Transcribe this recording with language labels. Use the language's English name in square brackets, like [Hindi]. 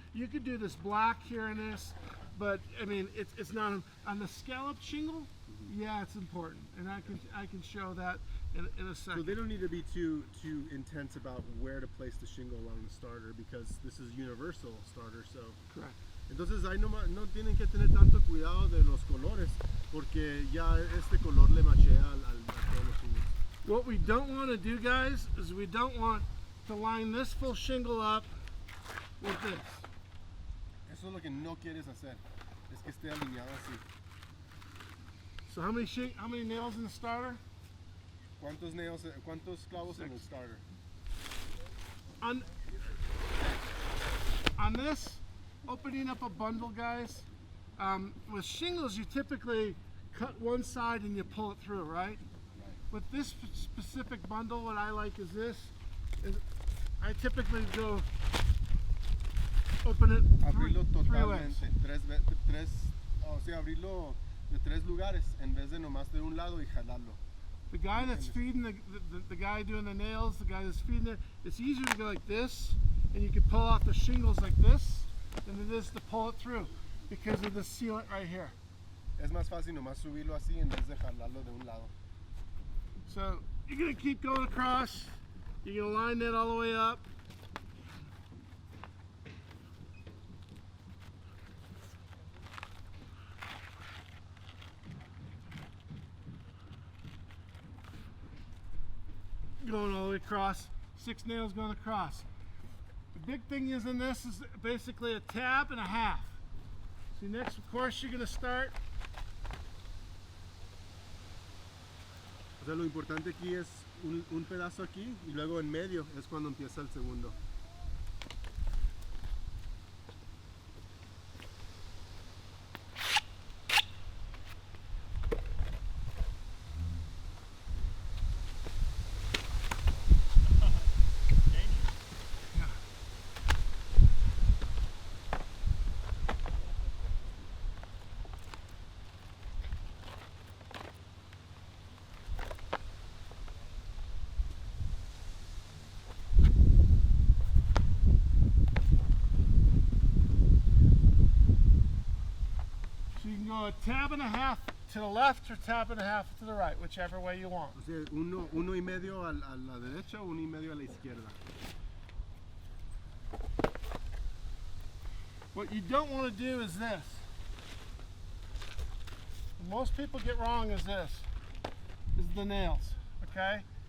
[English] you could do this black here and this, but I mean, it's not on the scallop shingle. Yeah, it's important, and I can show that in a second. So they don't need to be too intense about where to place the shingle along the starter because this is universal starter. So correct. [Spanish] Entonces ahí no tienen que tener tanto cuidado de los colores porque ya este color le machea a todos los shingles. [English] What we don't want to do, guys, is we don't want to line this full shingle up with this. [Spanish] Eso es lo que no quieres hacer, es que esté alineado así. [English] So how many nails in the starter? [Spanish] ¿Cuántos clavos en el starter? [English] On this, opening up a bundle, guys, with shingles you typically cut one side and you pull it through, right? With this specific bundle, what I like is this. I typically go open it [Spanish] Abrirlo [English] three ways. [Spanish] totalmente, o sea, abrirlo de tres lugares en vez de nomás de un lado y jalarlo. [English] The guy that's feeding the guy doing the nails, the guy that's feeding it, it's easier to go like this, and you can pull off the shingles like this, than it is to pull it through because of the sealant right here. [Spanish] Es más fácil nomás subirlo así en vez de jalarlo de un lado. [English] So you're gonna keep going across. You're gonna line that all the way up. Going all the way across, 6 nails going across. The big thing is in this is basically a tab and a half. See, next of course you're going to start. [Spanish] O sea, lo importante aquí es un pedazo aquí y luego en medio es cuando empieza el segundo. [English] So you can go a tab and a half to the left or tab and a half to the right, whichever way you want. [Spanish] O sea, uno y medio a la derecha, uno y medio a la izquierda. [English] What you don't want to do is this. What most people get wrong is this, is the nails, okay?